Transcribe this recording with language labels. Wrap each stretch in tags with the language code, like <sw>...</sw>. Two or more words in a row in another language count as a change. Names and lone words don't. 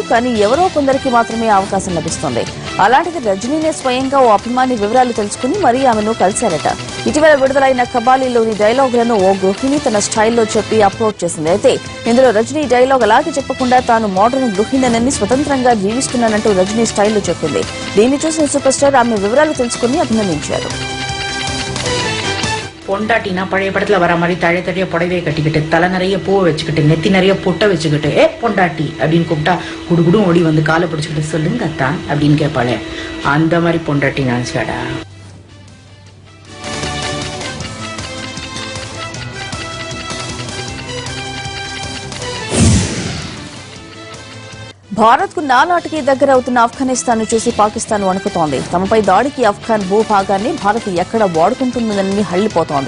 <te>కానీ ఎవరో కొందరికి మాత్రమే అవకాశం లభిస్తుంది. అలాంటిది రజనీనే స్వయంగా ఓ అభిమాని వివరాలు తెలుసుకుని మరీ ఆమెను కలిశారట. ఇటీవల విడుదలైన కబాలీలోని డైలాగులను ఓ గృహిణి తన స్టైల్లో చెప్పి అప్లోడ్ చేసింది. అయితే ఇందులో రజనీ డైలాగ్ అలాగే చెప్పకుండా తాను మోడర్న్ గృహిణిని స్వతంత్రంగా జీవిస్తున్నానంటూ రజనీ స్టైల్లో చెప్పింది. దీన్ని చూసిన సూపర్ స్టార్ ఆమె వివరాలు తెలుసుకుని అభినందించారు.</te> <ta>பொண்டாட்டினா பழைய படத்துல வர மாதிரி தழை தழைய புடவையை கட்டிக்கிட்டு தலை நிறைய பூவை வச்சுக்கிட்டு நெத்தி நிறைய பொட்டை வச்சுக்கிட்டு பொண்டாட்டி அப்படின்னு கூப்பிட்டா குடுகுடும் ஓடி வந்து காலை பிடிச்சுக்கிட்டு சொல்லுங்க அத்தான் அப்படின்னு கேட்பாளே, அந்த மாதிரி பொண்டாட்டி நினைச்சாடா.</ta> <te>భారత్ కు నానాటికి దగ్గర అవుతున్న ఆఫ్ఘనిస్తాన్ ను చూసి పాకిస్తాన్ వణుకుతోంది. తమపై దాడికి ఆఫ్ఘాన్ భూభాగాన్ని భారత్ ఎక్కడ వాడుకుంటుందని హళ్లిపోతోంది.</te>